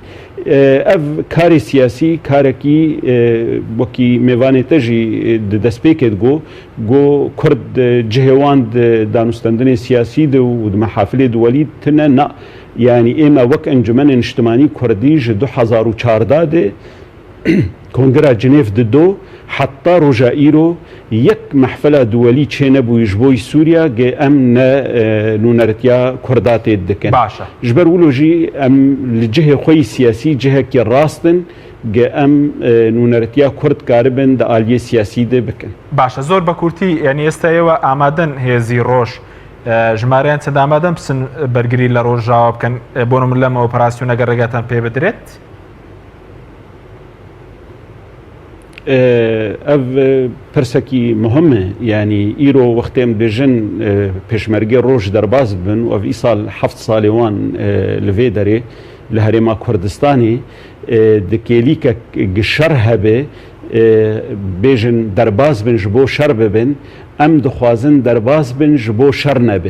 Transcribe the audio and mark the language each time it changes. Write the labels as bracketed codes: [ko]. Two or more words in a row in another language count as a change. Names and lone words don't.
[ku] Ev karê siyasî karekî wekî mêvanê te jî di destpêkê digot got Kurd cihê wan di danûstendinê siyasî de û di mehafilê di welî tune na yanî ême wek encûmenên niştimanî Kurdî ji 2014 de Kongera Cinêv dido heta roja îro yek mehfela duwelî çê nebûyî ji bo Sûriya ge em ne nûneretiya Kurda tê dikin. Ji ber wilo jî em li cihê xwe yî siyasî cihekî rastin ge em nûneretiya Kurd karibin di aliyê siyasî de bikin. [ckb] Başa zor bە کورتی یعنی ئێستا ئێوە ئامادەن هێزی ڕۆژ ژمارەیان چەند ئامادەن بچن بەرگری لە ڕۆژاوە بکەن بۆ نمونە لەم ئۆپەراسیۆنە ئەگەر ڕێگاتان پێ بدرێت؟ [ku] ev pirsekî muhim e yanî îro wextê em dibêjin pêşmergê roj derbas bibin û ev îsal heft salê wan li vê derê li herêma Kurdistanê di kêlîkek gişer hebe bêjin derbas bin ji bo şer bibin em dixwazin derbas bin ji bo şer nebe.